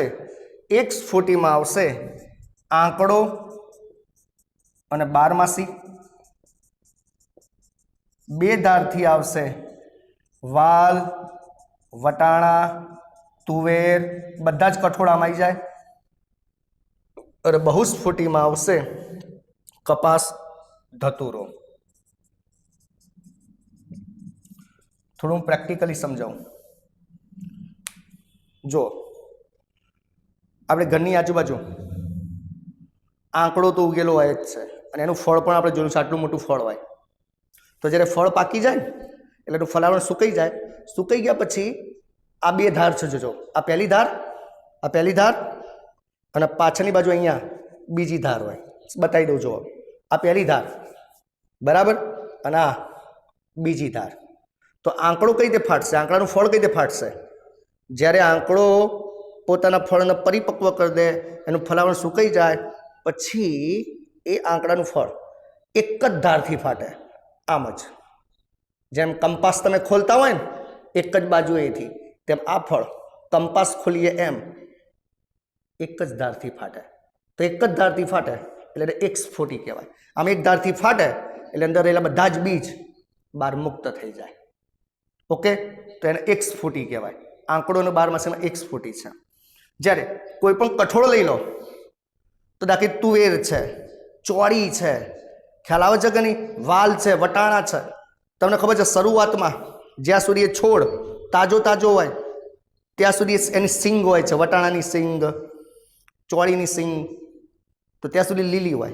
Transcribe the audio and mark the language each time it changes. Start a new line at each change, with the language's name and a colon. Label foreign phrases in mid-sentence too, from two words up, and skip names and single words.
Gujarati: એક સ્ફોટીમાં આવશે આંકડો અને બારમાસી, બે ધારથી આવશે વાલ, વટાણા, તુવેર, બધા જ કઠોળ આમાં આઈ જાય। અરે બહુસ્ફોટીમાં આવશે કપાસ, ધતૂરો। थोड़ું પ્રેક્ટિકલી સમજાવું। જો આપણે ઘરની આજુબાજુ આંકડો તો ઉગેલો હોય જ છે અને એનું ફળ પણ આપણે જોયું છે, આટલું મોટું ફળ હોય। તો જ્યારે ફળ પાકી જાય એટલે એનું ફલાવરણ સુકાઈ જાય। સુકાઈ ગયા પછી આ બે ધાર છે, જોજો આ પહેલી ધાર અને પાછળની બાજુ અહીંયા બીજી ધાર હોય। બતાવી દઉં, જુઓ આ પહેલી ધાર, બરાબર, અને આ બીજી ધાર। તો આંકડો કઈ રીતે ફાટશે, આંકડાનું ફળ કઈ રીતે ફાટશે? જ્યારે આંકડો પોતાના ફળને પરિપક્વ કર દે, એનું ફલાવરણ સુકાઈ જાય પછી એ આંકડાનું ફળ એક જ ધારથી ફાટે। આમ જ જેમ કંપાસ તમે ખોલતા હોય ને એક જ બાજુએથી, તેમ આ ફળ કંપાસ ખોલીએ એમ એક જ ધારથી ફાટે। તો એક જ ધારથી ફાટે એટલે એક સ્ફોટી કહેવાય। આમ એક ધારથી ફાટે એટલે અંદર રહેલા બધા જ બીજ બહાર મુક્ત થઈ જાય। ઓકે, તો એને એક સ્ફોટી કહેવાય। આંકડો ને બારમાસીમાં એક સ્ફોટી છે। જ્યારે કોઈપણ કઠોળ લઈ લો તો દાખલા તુવેર છે, ચોળી છે, ખ્યાલ આવે છે કે નહીં, વાલ છે, વટાણા છે। તમને ખબર છે શરૂઆતમાં જ્યાં સુધી એ છોડ તાજો હોય ત્યાં સુધી એની સિંગ હોય છે, વટાણાની સિંગ, ચોળીની સિંગ, તો ત્યાં સુધી લીલી હોય।